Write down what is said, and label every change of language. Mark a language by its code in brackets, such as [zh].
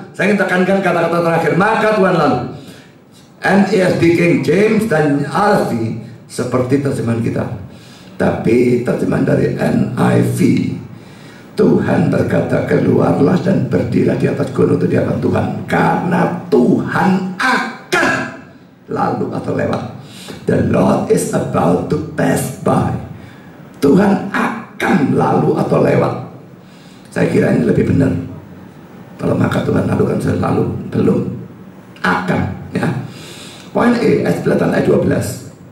[id] Saya ingin tekankan kata-kata terakhir, maka Tuhan lalu. NASB King James dan RV seperti terjemahan kita, tapi terjemahan dari NIV, Tuhan berkata, keluarlah dan berdirilah di atas gunung itu di hadapan Tuhan, karena Tuhan akan lalu atau lewat. [en] The Lord is about to pass by. [id] Tuhan akan lalu atau lewat. Saya kira ini lebih benar. Kalau maka Tuhan lalu kan selalu, belum, akan, ya. Poin E, ayat 9 ayat 12.